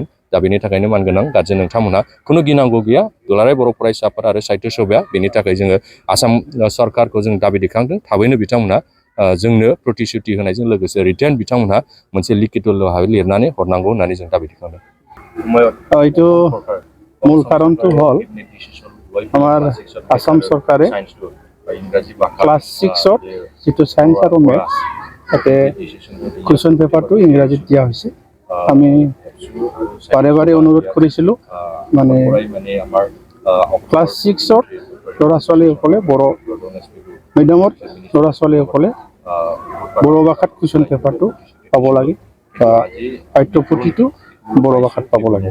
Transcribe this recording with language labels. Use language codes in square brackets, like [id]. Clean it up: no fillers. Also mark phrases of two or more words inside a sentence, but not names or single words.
[brx] दा बेनि थाखायनो मानगोनां गारजेन नोंथांमोनहा खुनु गिनांगौ गैया। दुलाराय बर' फरायसा आफाद आरो साहित्य सभाया बेनि थाखाय जोङो आसाम सरकारखौ जों दाबि दैखांदों थाबैनो बिथांमोनहा जोंनो प्रतिश्रुति होनायजों लोगोसे रिटेन बिथांमोनहा मोनसे लिखित लिरनानै हरनांगौ होननानै जों दाबि दैखांदों। [as] এইটো মূল কাৰণটো হ'ল আমাৰ আসাম চৰকাৰে ক্লাছ 6ত যিটো সায়েন্স আৰু মেথছ তাতে [en] question paper [as] ইংৰাজীত দিয়া হৈছে। আমি বাৰে বাৰে অনুৰোধ কৰিছিলোঁ মানে ক্লাছ 6ত ল'ৰা ছোৱালীসকলে বৰ মিডিয়ামত ল'ৰা ছোৱালীসকলে বৰ ভাষাত [en] question paper [as] পাব লাগে বা পাঠ্যপুথিটো বৰ ভাষাত পাব লাগে।